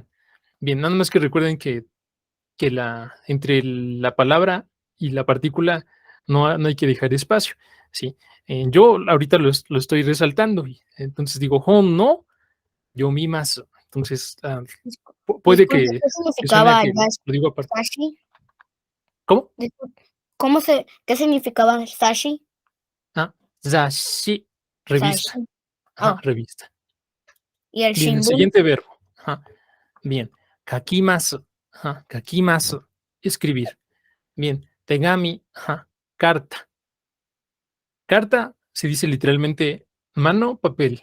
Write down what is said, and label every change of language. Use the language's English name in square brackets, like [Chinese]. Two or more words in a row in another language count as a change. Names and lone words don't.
[Spanish] Bien, nada más que recuerden que entre la palabra y la partícula no hay que dejar espacio. ¿Sí? Yo ahorita lo estoy resaltando. Entonces digo [Japanese] 本の読みます. [Spanish] Entonces, puede que ¿Qué significaba suene que lo digo aparte. sashi? ¿Cómo? ¿Qué significaba sashi? Zashi, revista. Sashi. Ajá, revista. ¿Y el Bien, el shimbun? siguiente verbo. Ajá. Bien. Kakimasu. Ajá. Kakimasu. Escribir. Bien. Tegami. Ajá. Carta. Carta se dice literalmente mano, papel.